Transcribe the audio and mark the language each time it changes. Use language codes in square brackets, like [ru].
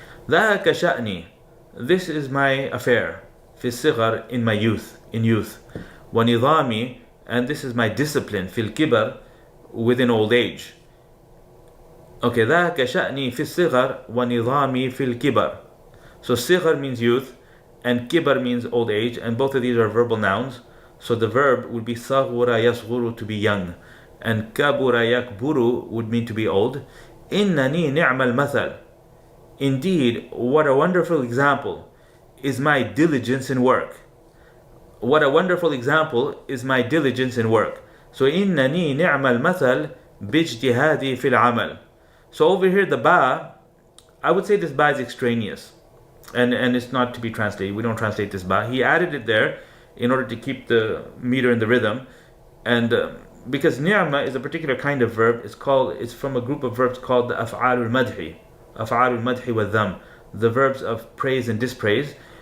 [ar] ذاك شأني, [en] this is my affair. [ar] في الصغر, [en] in my youth, in youth. [ar] ونظامي, [en] and this is my discipline. [ar] في الكبر, [en] within old age. [ar] Okay, ذاك شأني في الصغر ونظامي في الكبر. [en] So صغر means youth and kibar means old age, and both of these are verbal nouns. So the verb would be صغر يصغر, to be young, and كبر يكبر would mean to be old. [ar] إنني نعم المثل, [en] indeed what a wonderful example is my diligence in work. What a wonderful example is my diligence in work. [ar] So إنني نعم المثل باجتهادي في العمل. [en] So over here the ba, I would say this ba is extraneous, and it's not to be translated. We don't translate this ba. He added it there in order to keep the meter and the rhythm, and because ni'ma is a particular kind of verb. It's from a group of verbs called the af'alul madhi wa dham, the verbs of praise and dispraise.